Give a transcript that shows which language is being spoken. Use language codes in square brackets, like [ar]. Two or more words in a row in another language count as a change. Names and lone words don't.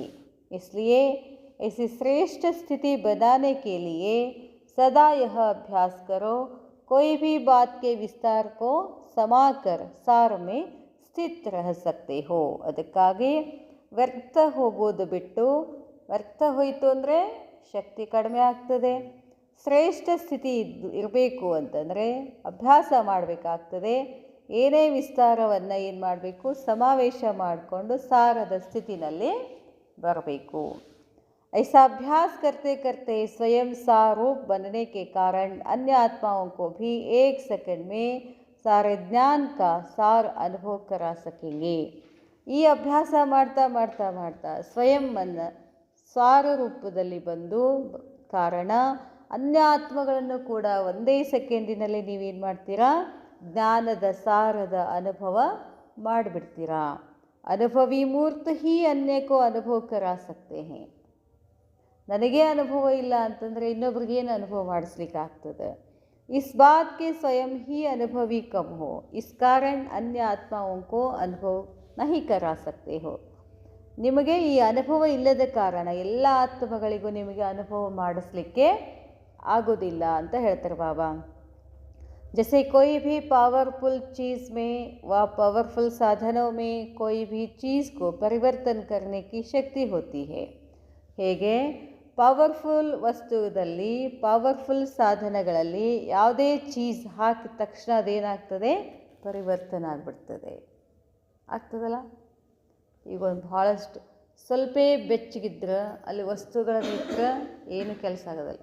[hi] इसलिए ऐसी श्रेष्ठ स्थिति बनाने के लिए सदा यह अभ्यास करो, कोई भी बात के विस्तार को समाकर सार में स्थित रह सकते हो. [kn] ಅದಕ್ಕಾಗಿ ವ್ಯರ್ಥ ಹೋಗೋದು ಬಿಟ್ಟು, ವ್ಯರ್ಥ ಹೋಯಿತು ಅಂದರೆ ಶಕ್ತಿ ಕಡಿಮೆ ಆಗ್ತದೆ. ಶ್ರೇಷ್ಠ ಸ್ಥಿತಿ ಇರಬೇಕು ಅಂತಂದರೆ ಅಭ್ಯಾಸ ಮಾಡಬೇಕಾಗ್ತದೆ. ಏನೇ ವಿಸ್ತಾರವನ್ನು ಏನು ಮಾಡಬೇಕು, ಸಮಾವೇಶ ಮಾಡಿಕೊಂಡು ಸಾರದ ಸ್ಥಿತಿನಲ್ಲಿ ಬರಬೇಕು. [hi] ऐसा अभ्यास करते करते स्वयं सारूप बनने के कारण अन्य आत्माओं को भी एक सेकंड में सारे ज्ञान का सार अनुभव करा सकेंगे. [kn] ಈ ಅಭ್ಯಾಸ ಮಾಡ್ತಾ ಮಾಡ್ತಾ ಮಾಡ್ತಾ ಸ್ವಯಂವನ್ನು ಸಾರ ರೂಪದಲ್ಲಿ ಬಂದು ಕಾರಣ ಅನ್ಯ ಆತ್ಮಗಳನ್ನು ಕೂಡ ಒಂದೇ ಸೆಕೆಂಡಿನಲ್ಲಿ ನೀವೇನು ಮಾಡ್ತೀರಾ, ಜ್ಞಾನದ ಸಾರದ ಅನುಭವ ಮಾಡಿಬಿಡ್ತೀರಾ. [hi] अनुभवी मूर्त ही ಅನ್ಯಕ್ಕೂ अनुभव करा सकते हैं. [kn] ನನಗೆ ಅನುಭವ ಇಲ್ಲ ಅಂತಂದರೆ ಇನ್ನೊಬ್ರಿಗೇನು ಅನುಭವ ಮಾಡಿಸ್ಲಿಕ್ಕಾಗ್ತದೆ. [hi] इस बात के स्वयं ही अनुभवी कम हो, इस कारण अन्य आत्माओं को अनुभव नहीं करा सकते हो. [kn] ನಿಮಗೆ ಈ ಅನುಭವ ಇಲ್ಲದ ಕಾರಣ ಎಲ್ಲ ಆತ್ಮಗಳಿಗೂ ನಿಮಗೆ ಅನುಭವ ಮಾಡಿಸ್ಲಿಕ್ಕೆ ಆಗೋದಿಲ್ಲ ಅಂತ ಹೇಳ್ತಾರೆ ಬಾಬಾ. [hi] जैसे कोई भी पावरफुल चीज़ में व पावरफुल साधनों में कोई भी चीज़ को परिवर्तन करने की शक्ति होती है, [kn] ಹೇಗೆ ಪವರ್ಫುಲ್ ವಸ್ತುದಲ್ಲಿ, ಪವರ್ಫುಲ್ ಸಾಧನಗಳಲ್ಲಿ ಯಾವುದೇ ಚೀಸ್ ಹಾಕಿದ ತಕ್ಷಣ ಅದೇನಾಗ್ತದೆ, ಪರಿವರ್ತನೆ ಆಗಿಬಿಡ್ತದೆ. ಆಗ್ತದಲ್ಲ. ಈಗ ಒಂದು ಭಾಳಷ್ಟು ಸ್ವಲ್ಪ ಬೆಚ್ಚಗಿದ್ರೆ ಅಲ್ಲಿ ವಸ್ತುಗಳನ್ನಿಟ್ಟರೆ ಏನು ಕೆಲಸ ಆಗೋದಲ್ಲ.